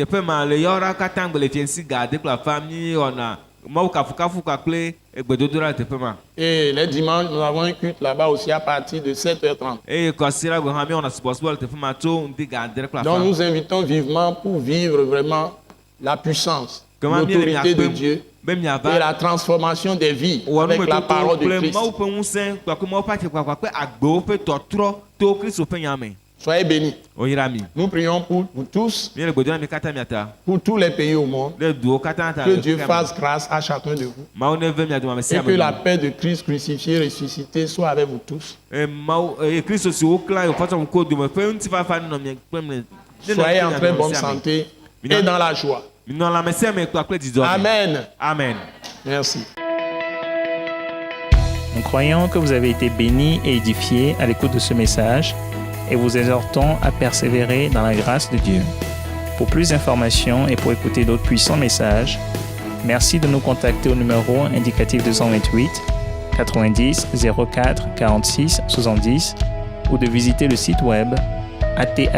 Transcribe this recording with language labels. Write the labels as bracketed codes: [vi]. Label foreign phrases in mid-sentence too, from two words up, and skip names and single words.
[fr] Et les dimanches, nous avons un culte là-bas aussi à partir de 7h30. Donc nous invitons vivement pour vivre vraiment la puissance, l'autorité de Dieu [ee] be [fr] et [ee] miava [fr] la transformation des vies [ee] wɔ [fr] avec la parole de [ee] kple [fr] Christ. [ee] Mawu ƒe ŋusẽ kpakple Mawu ƒe atikpakpa kple agbewo ƒe tɔtrɔ to Kristo ƒe nya me. [fr] Soyez bénis. [ee] Oyra mi. [fr] Nous prions pour vous tous, [ee] Míele gbe dom na mi katã miata. [fr] pour tous les pays au monde. [ee] Ɖe duwo katã ta. [fr] Que Dieu fasse grâce à chacun de vous. [ee] Mawu neve mia dome ame [fr] Et [ee] sia [fr] que [ee] ame. [fr] la paix de Christ crucifié, ressuscité soit avec vous tous. [ee] Mawu Kristo si woklã yewo fɔtɔ ŋku dome ƒe ŋutifafa nɔ mia kple mi. [fr] Soyez en très bonne santé et dans la joie. [ee] Minɔ lãme sia me kpakple dzidzɔ me. Amen. Amen. [fr] Merci. Nous croyons que vous avez été bénis et édifiés à l'écoute de ce message et vous exhortons à persévérer dans la grâce de Dieu. Pour plus d'informations et pour écouter d'autres puissants messages, merci de nous contacter au numéro indicatif 228 90 04 46 70 ou de visiter le site web atacinternational.org.